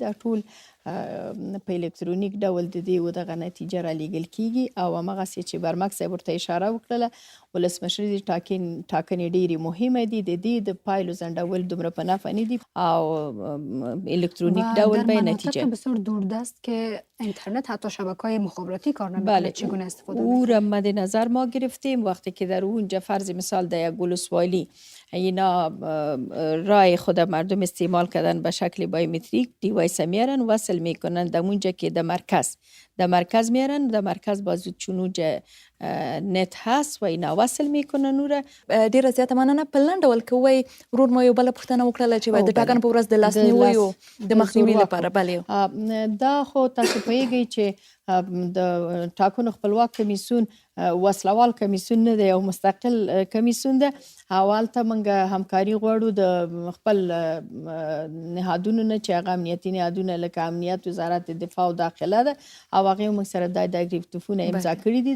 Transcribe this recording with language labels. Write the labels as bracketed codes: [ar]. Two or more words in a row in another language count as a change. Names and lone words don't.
[ps] دا ټول په الکترونیک ډول د دې و دغه نتیجه را لیږل کېږي او همغسې چې برمک صاحب ورته اشاره وکړله، ولسمشري ټاکنې ډېرې مهمه دي، د دې د پایلو ځنډول دومره په نفع نه دي او الکترونیک ډول به نتیجه. [fa] در بسیار دوردست که اینترنت حتی شبکه‌های مخابراتی کار نمی‌کنه، چگونه استفاده او را مد نظر ما گرفتیم. وقتی که در اونجا فرض مثال در یک ولسوالی اینا رای خود مردم استعمال کردن به شکل بایومتریک، دیوایس میارن وصل میکنن در اونجا که در مرکز میارن، در مرکز بازو چون اونجا نت هست و اینا وصل میکنن. او را [ps] ډیره زیاته مننه. په لنډ ډول که وایي ورور مو یو بله پوښتنه وکړله چې د ټاکنو په ورځ د لاسنیویو د مخنیوي لپاره. بلې دا خو تاسو پوهیږئ چې د ټاکنو خپلواک کمیسیون وسلوال کمیسیون نه دی، یو مستقل کمیسیون ده او هلته موږ همکاري غواړو د خپل نهادونو نه چې هغه امنیتي نهادونه لکه امنیت، وزارت دفاع او داخله ده او هغې موږ سره دا ډایرکټیفونه امضا کړي دي.